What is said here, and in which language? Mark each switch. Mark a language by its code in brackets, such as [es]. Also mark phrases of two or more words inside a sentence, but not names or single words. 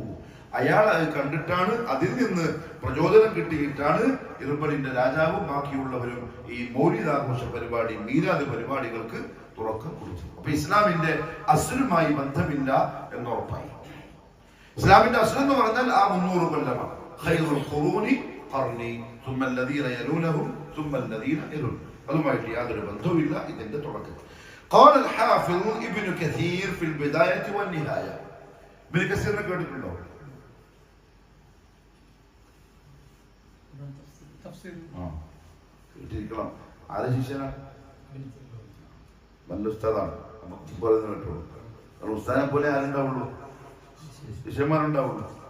[ml] അയാൾ അത് കണ്ടിട്ടാണ്, അതിൽ നിന്ന് പ്രചോദനം കിട്ടിയിട്ടാണ് ഇർബലിന്റെ രാജാവും ബാക്കിയുള്ളവരും ഈ മൗലിദാഘോഷ പരിപാടി, മീലാദ് പരിപാടികൾക്ക് തുടക്കം കുറിച്ചത്. അപ്പൊ ഇസ്ലാമിന്റെ അസ്ലുമായി ബന്ധമില്ല എന്നുറപ്പായി. ഇസ്ലാമിന്റെ അസ്ൽ എന്ന് പറഞ്ഞാൽ ആ 300 കൊല്ലമാണ്. [ar] خير القرون قرني ثم الذين يلونهم ثم الذين يلون. [ml] അതുമായിട്ട് യാതൊരു ബന്ധവുമില്ല ഇതിന്റെ തുടക്കത്തിൽ. [ar] قال الحافظ ابن كثير في البداية والنهاية. [ml] ഇബ്നു കസീറിനെ കേട്ടിട്ടുണ്ടോ? കേട്ടിരിക്കണം. ആരെ ശിഷ്യനാണ്? നല്ല ഉസ്താദാണ്. പറയുന്നത് കേട്ടോളൂ. ഉസ്താദിനെ പോലെ ആരുണ്ടാവുള്ളൂ?